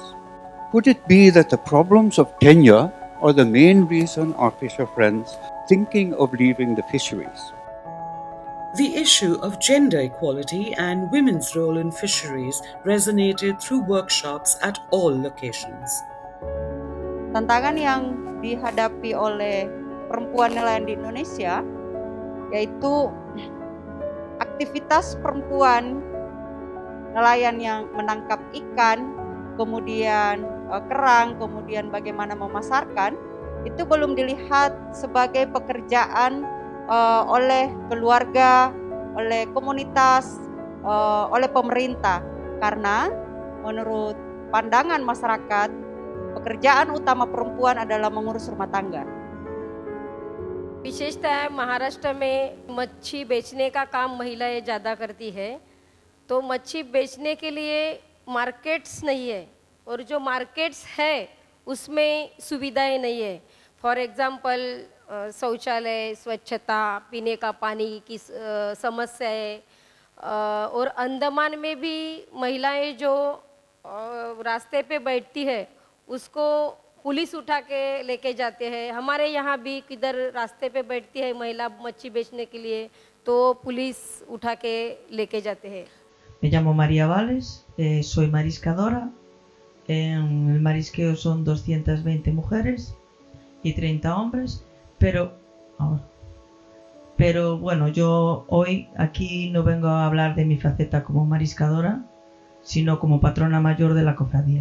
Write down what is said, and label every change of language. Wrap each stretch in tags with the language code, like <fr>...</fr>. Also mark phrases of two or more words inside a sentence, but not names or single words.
<en>Could it be that the problems of tenure are the main reason our fisher friends thinking of leaving the fisheries? The issue of gender equality and women's role in fisheries resonated through workshops at all locations.</en> <id>Tantangan yang dihadapi oleh perempuan nelayan di Indonesia yaitu aktivitas perempuan nelayan yang menangkap ikan, kemudian kerang, kemudian bagaimana memasarkan, itu belum dilihat sebagai pekerjaan oleh keluarga, oleh komunitas, oleh pemerintah. Karena menurut pandangan masyarakat, pekerjaan utama perempuan adalah mengurus rumah tangga.</id> <hi>विशेषतः महाराष्ट्र में मच्छी बेचने का काम महिलाएं ज़्यादा करती है, तो मच्छी बेचने के लिए मार्केट्स नहीं है और जो मार्केट्स है उसमें सुविधाएं नहीं है.</hi> <en>for example</en> <hi>शौचालय, स्वच्छता, पीने का पानी की समस्या है. और अंडमान में भी महिलाएं जो रास्ते पे बैठती है उसको पुलिस उठा के लेके जाते हैं. हमारे यहाँ भी किधर रास्ते पे बैठती है महिला मच्छी बेचने के लिए तो पुलिस उठा के लेके जाते हैं.</hi> <es>Me llamo María Vales, soy mariscadora. En el marisqueo son 220 mujeres y 30 hombres, pero bueno, yo hoy aquí no vengo a hablar de mi faceta como mariscadora, sino como patrona mayor de la cofradía.</es>